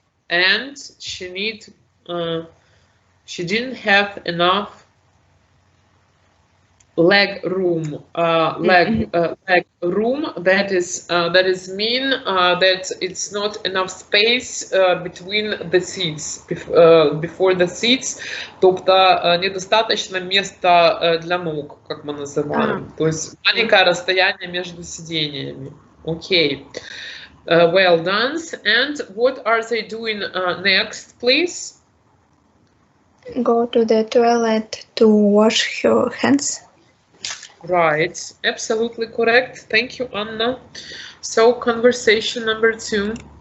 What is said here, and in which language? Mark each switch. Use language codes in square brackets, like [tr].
[en] And she didn't have enough leg room. Leg room. That is mean that it's not enough space between the seats, before the seats. [uk] Тобто [ru] недостаточно места для ног, как мы называем. То есть маленькое расстояние между сидениями. [en] Okay. Well done. And what are they doing next, please? Go to the toilet to wash her hands. Right, absolutely correct. Thank you, Anna. So, conversation number 2.